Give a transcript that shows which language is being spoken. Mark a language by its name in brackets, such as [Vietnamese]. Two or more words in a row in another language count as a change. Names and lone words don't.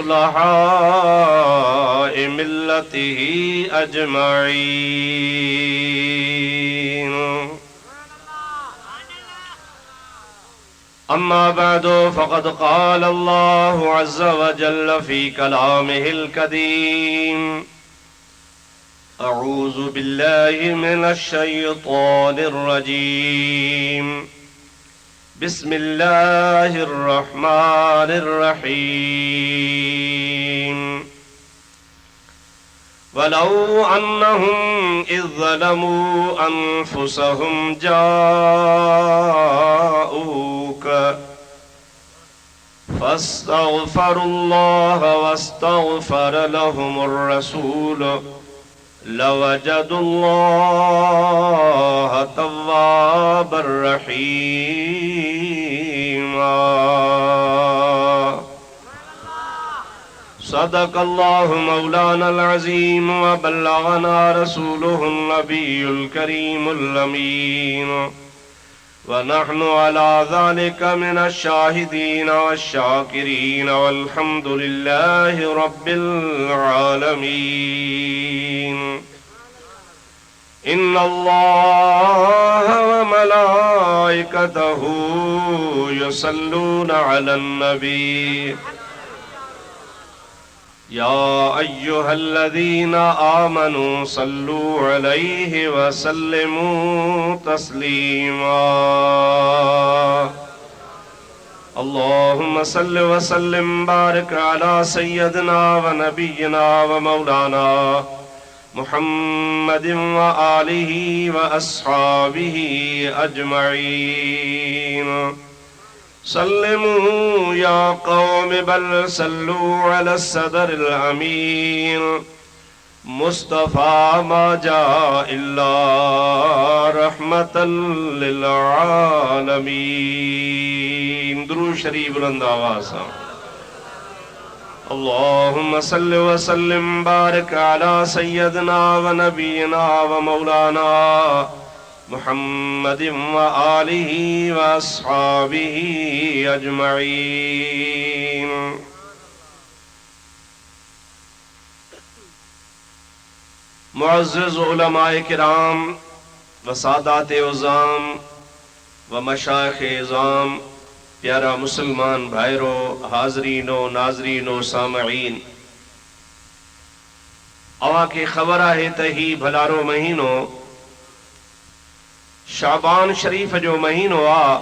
[Arabic] صلحاء ملته أجمعين أما بعد فقد قال الله عز وجل في كلامه القديم أعوذ بالله من الشيطان الرجيم بسم الله الرحمن الرحيم ولو أنهم إذ ظلموا أنفسهم جاءوك فاستغفروا الله واستغفر لهم الرسول لوجدوا الله توابا رحيما صدق الله مولانا العظيم وبلغنا رسوله النبي الكريم الأمين ونحن على ذلك من الشاهدين والشاكرين والحمد لله رب العالمين إن الله وملائكته يصلون على النبي يا أيها الذين آمنوا صلوا عليه وسلموا تسليما اللهم صل وسلم بارك على سيدنا ونبينا ومولانا محمد وآله وأصحابه أجمعين. سلموا يا قوم بل صلوا على صدر الأمين. مصطفى ما جاء إلا رحمة للعالمين. [Urdu] درود شریف بلند آواز سے. [Arabic] اللهم صل وسلم بارك على سيدنا ونبينا ومولانا محمد وآله وأصحابه أجمعين. [Urdu] معزز علمائے کرام و سادات عظام و مشائخ عظام, [Sindhi] प्यारा मुसलमान भाइरो, हाज़रीनो नाज़रीनो सामईन, अवा के ख़बर है त ही भलारो महीनो शाबान शरीफ़ जो महीनो आ।